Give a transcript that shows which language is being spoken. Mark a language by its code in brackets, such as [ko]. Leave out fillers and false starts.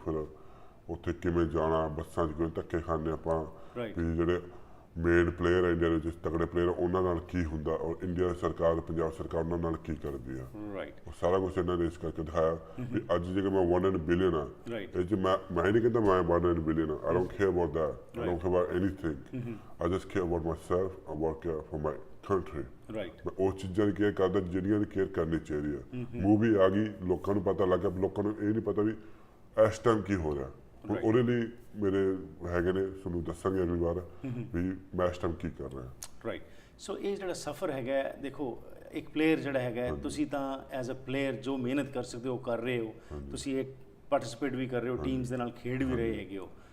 [pa] ਫਿਰ ਉੱਥੇ ਕਿਵੇਂ ਜਾਣਾ, ਬੱਸਾਂ 'ਚ ਕਿਵੇਂ ਧੱਕੇ ਖਾਣੇ ਆਪਾਂ, ਵੀ ਜਿਹੜੇ ਮੇਨ ਪਲੇਅਰ ਹੈ ਇੰਡੀਆ ਦੇ ਵਿੱਚ ਤਕੜੇ ਪਲੇਅਰ ਉਹਨਾਂ ਨਾਲ ਕੀ ਹੁੰਦਾ ਔਰ ਇੰਡੀਆ ਸਰਕਾਰ, ਪੰਜਾਬ ਸਰਕਾਰ ਉਹਨਾਂ ਨਾਲ ਕੀ ਕਰਦੀ ਆ। ਉਹ ਸਾਰਾ ਕੁਛ ਇਹਨਾਂ ਨੇ ਇਸ ਕਰਕੇ ਦਿਖਾਇਆ ਵੀ ਅੱਜ ਜੇਕਰ ਮੈਂ [en] 1 in a billion [pa] ਆ, ਇਹ 'ਚ ਮੈਂ ਨਹੀਂ ਕਹਿੰਦਾ ਮੈਂ 1 in a billion ਆ। [en] I don't care about that, I don't care about anything, I just care about myself, I work for my country। [pa] ਮੈਂ ਉਹ ਚੀਜ਼ਾਂ ਦੀ ਕੇਅਰ ਕਰਦਾ ਜਿਹੜੀਆਂ ਦੀ ਕੇਅਰ ਕਰਨੀ ਚਾਹੀਦੀ ਆ। ਮੂਵੀ ਆ ਗਈ, ਲੋਕਾਂ ਨੂੰ ਪਤਾ ਲੱਗ ਗਿਆ, ਲੋਕਾਂ ਨੂੰ ਇਹ ਨਹੀਂ ਪਤਾ ਵੀ ਇਸ ਟਾਈਮ ਕੀ ਹੋ ਰਿਹਾ। ਹੁਣ ਉਹਦੇ ਲਈ ਮੇਰੇ ਹੈਗੇ ਨੇ, ਤੁਹਾਨੂੰ ਦੱਸਾਂਗੇ ਅਗਲੀ ਵਾਰ ਵੀ ਮੈਂ ਇਸ ਟਾਈਮ ਕੀ ਕਰ ਰਿਹਾ। ਸੋ ਇਹ ਜਿਹੜਾ ਸਫ਼ਰ ਹੈਗਾ, ਦੇਖੋ ਇੱਕ ਪਲੇਅਰ ਜਿਹੜਾ ਹੈਗਾ, ਤੁਸੀਂ ਤਾਂ ਐਜ਼ ਅ ਪਲੇਅਰ ਜੋ ਮਿਹਨਤ ਕਰ ਸਕਦੇ ਹੋ ਕਰ ਰਹੇ ਹੋ, ਤੁਸੀਂ ਇਹ ਪਾਰਟਿਸਿਪੇਟ ਵੀ ਕਰ ਰਹੇ ਹੋ, ਟੀਮਸ ਦੇ ਨਾਲ ਖੇਡ ਵੀ ਰਹੇ ਹੈਗੇ ਹੋ,